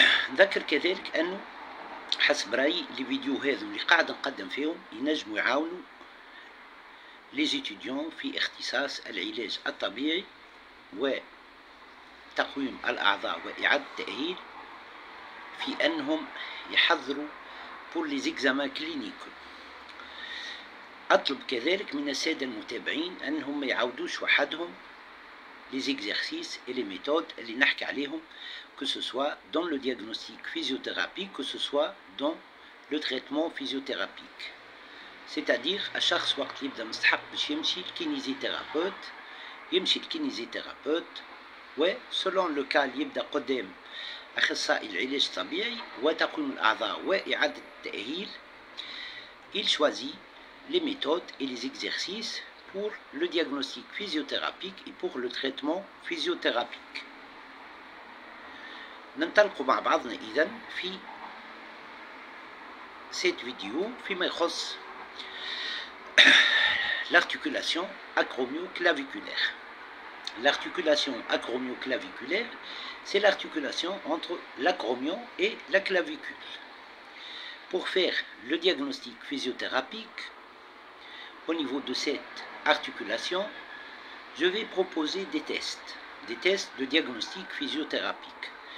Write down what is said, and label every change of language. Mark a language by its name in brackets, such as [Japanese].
[Arabic] نذكر كذلك أنه حسب رأيي لي فيديو هذا اللي قاعد نقدم فيهم ينجموا يعاونوا [French] les étudiants [Arabic] في اختصاص العلاج الطبيعي وتقويم الأعضاء وإعادة التأهيل في أنهم يحضروا [French] pour les examens cliniques. [Arabic] أطلب كذلك من السادة المتابعين أنهم ما يعودوش وحدهم [French] les exercices et les méthodes [Arabic] اللي نحكي عليهم، [French] que ce soit dans le diagnostic physiothérapique, que ce soit dans le traitement physiothérapique. C'est-à-dire à [Arabic] شخص وقت يبدأ مستحق باش يمشي الكينيزيثيرابوت، يمشي الكينيزيثيرابوت، و [French] selon le cas [Arabic] اللي يبدأ قدام أخصائي العلاج الطبيعي وتقويم الأعضاء وإعادة التأهيل. [French] Il choisit les méthodes et les exercices pour le diagnostic physiothérapique et pour le traitement physiothérapique. [Arabic] ننطلق مع بعضنا إذن في [French] cette vidéo [Arabic] فيما يخص [French] l'articulation acromio-claviculaire. L'articulation acromio-claviculaire, c'est l'articulation entre l'acromion et la clavicule. Pour faire le diagnostic physiothérapique au niveau de cette articulation, je vais proposer des tests de diagnostic physiothérapique.